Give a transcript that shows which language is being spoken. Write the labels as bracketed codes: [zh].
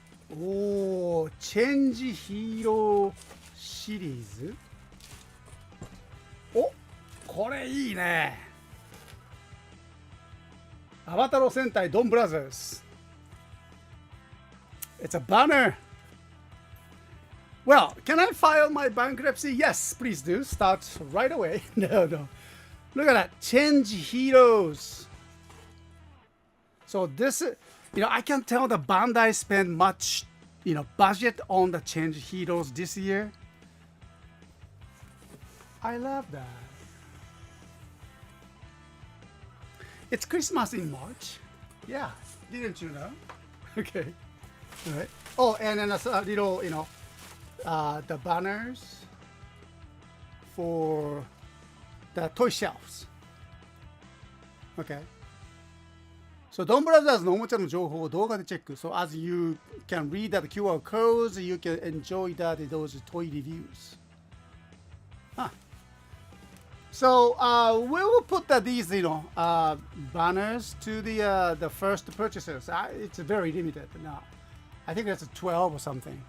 [ja] おー、チェンジヒーローシリーズ。お、これいいね。アバタロ戦隊ドンブラザーズ。 [en] It's a banner. Well, can I file my bankruptcy? Yes, please do. Start right away. No. Look at that. Change heroes. So this, I can tell the Bandai spent much, budget on the change heroes this year. I love that. It's Christmas in March. Yeah, didn't you know? Okay. All right. Oh, and then a little, the banners for the toy shelves. Okay. [ja] So, Don Brothers のおもちゃの情報を動画でチェック。 [en] So, as you can read the QR codes, you can enjoy those toy reviews. Huh. So, we will put these, banners to the first purchasers. It's very limited now. I think it's 12 or something.